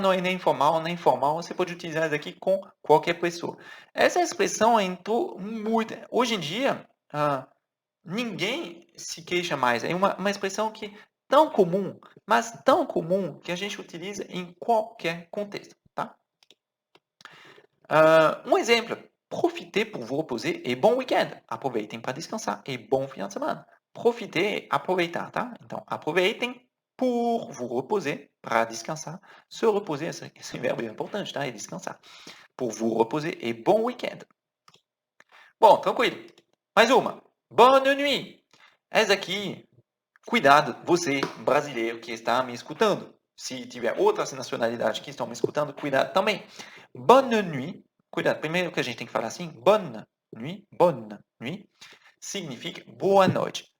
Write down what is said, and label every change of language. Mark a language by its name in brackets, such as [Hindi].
[Portuguese] Não é nem formal, nem informal. Você pode utilizar isso aqui com qualquer pessoa. Essa expressão entrou muito. Hoje em dia, ninguém se queixa mais. É uma expressão que tão comum, mas tão comum que a gente utiliza em qualquer contexto, tá? Um exemplo. [French] Profitez pour vous reposer e bom weekend. [Portuguese] Aproveitem para descansar e bom final de semana. Profiter, aproveitar, tá? Então, aproveitem [French] pour vous reposer, [Portuguese] para descansar. Se reposer, esse verbo é importante, tá? É descansar. [French] Pour vous reposer e bom weekend. [Portuguese] Bom, tranquilo. Mais uma. Bonne nuit. Essa aqui, cuidado, você, brasileiro que está me escutando. Se tiver outras nacionalidades que estão me escutando, cuidado também. Bonne nuit. Cuidado, primeiro que a gente tem que falar assim, bonne nuit, significa boa noite.